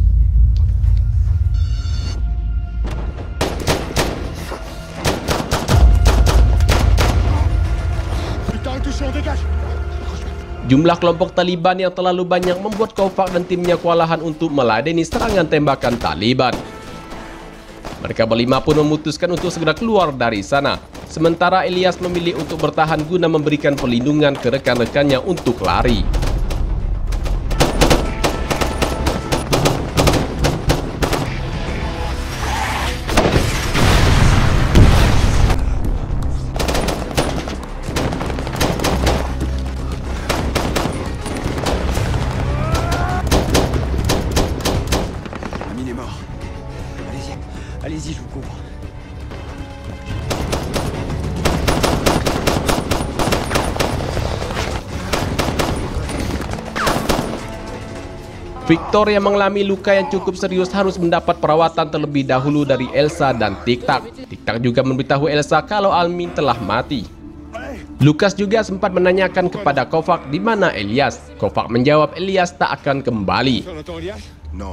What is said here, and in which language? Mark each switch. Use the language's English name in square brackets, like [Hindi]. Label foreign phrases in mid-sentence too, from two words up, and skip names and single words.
[Indonesian] Jumlah kelompok Taliban yang terlalu banyak membuat Kovac dan timnya kewalahan untuk meladeni serangan tembakan Taliban. Mereka berlima pun memutuskan untuk segera keluar dari sana. Sementara Ilyas memilih untuk bertahan guna memberikan perlindungan ke rekan-rekannya untuk lari. [French] Allez-y, je vous couvre. [Indonesian] Victor yang mengalami luka yang cukup serius harus mendapat perawatan terlebih dahulu dari Elsa dan Tik-Tak. Tik-Tak juga memberitahu Elsa kalau Amin telah mati. Lucas juga sempat menanyakan kepada Kovac di mana Ilyas. Kovac menjawab Ilyas tak akan kembali. No.